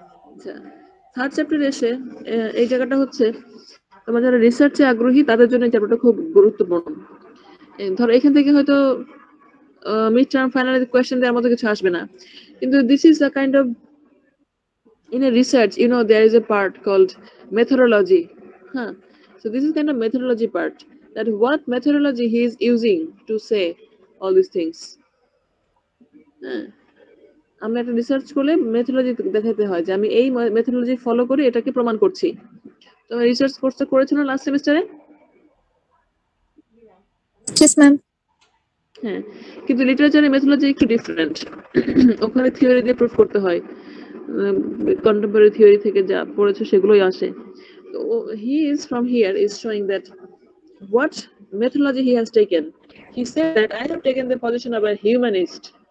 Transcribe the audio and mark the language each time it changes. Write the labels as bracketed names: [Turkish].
[Bangla] আচ্ছা, থার্ড চ্যাপ্টারে এসে এই জায়গাটা হচ্ছে তোমরা যারা রিসার্চে আগ্রহী তাদের জন্য এই চ্যাপ্টারটা খুব গুরুত্বপূর্ণ। ধরো এখান থেকে হয়তো মিড টার্ম ফাইনাল কোয়েশ্চেন দেওয়ার মতো কিছু আসবে না, কিন্তু [English] This is a kind of in a research, you know, there is a part called methodology. So this is kind of methodology part, that what methodology he is using to say all these things. [Bangla] আমরা একটা research করলে methodology দেখাতে হয় যে আমি এই methodology follow করে এটাকে প্রমাণ করছি। তো রিসার্চ কোর্সটা করেছো না লাস্ট সেমিস্টারে? [English] Yes, ma'am. [Bangla] হ্যাঁ, কিন্তু লিটারেচারের মেথোডোলজি একটু ডিফারেন্ট। ওখানে থিওরি দিয়ে প্রুফ করতে হয়, contemporary theory থেকে যা পড়েছো সেগুলোই আসে। [English] তো he is from here is showing that what methodology he has taken. He said that I have taken the position of a humanist.